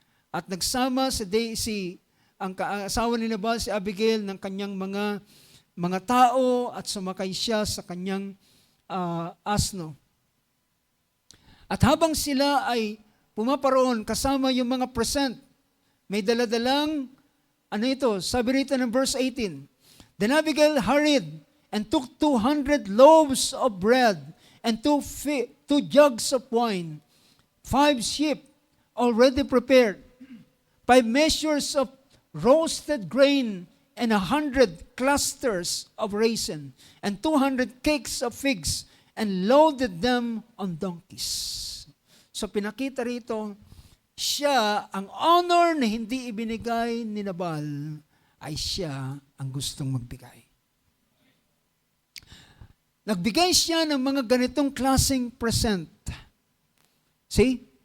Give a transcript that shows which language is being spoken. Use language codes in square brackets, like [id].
[tl] At nagsama ang asawa ni Nabal, si Abigail, ng kanyang mga tao at sumakay siya sa kanyang asno. At habang sila ay pumaparoon kasama yung mga present, may daladalang, sabi rito ng [en] verse 18, Then Abigail hurried and took 200 loaves of bread and 2 jugs of wine, 5 sheep already prepared, 5 measures of roasted grain, and 100 clusters of raisin, and 200 cakes of figs, and loaded them on donkeys. [tl] So pinakita rito, siya, ang honor na hindi ibinigay ni Nabal, ay siya ang gustong magbigay. Nagbigay siya ng mga ganitong klaseng present. [en] See?